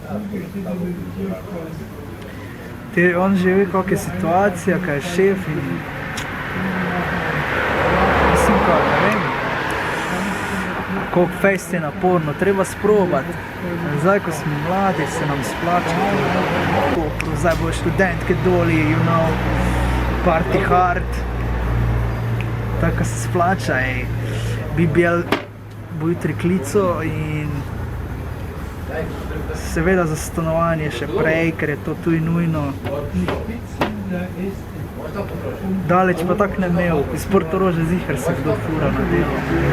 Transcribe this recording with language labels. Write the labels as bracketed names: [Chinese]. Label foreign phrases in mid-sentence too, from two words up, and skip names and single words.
[Slovenian] On že ve, kak je situacija, kaj je šef in mislim, kaj, ne vem, koliko fejst je naporno, treba sprobati. Zdaj, ko smo mladi, se nam splača. Zdaj bojo študentke doli, [English] you know, party hard. [Slovenian] Tako se splača, BBL bo jutri klico in seveda za stanovanje še prej, ker je to tudi nujno. Daleč pa tak ne imel, iz Portoroža ziher se kdo fura na delo.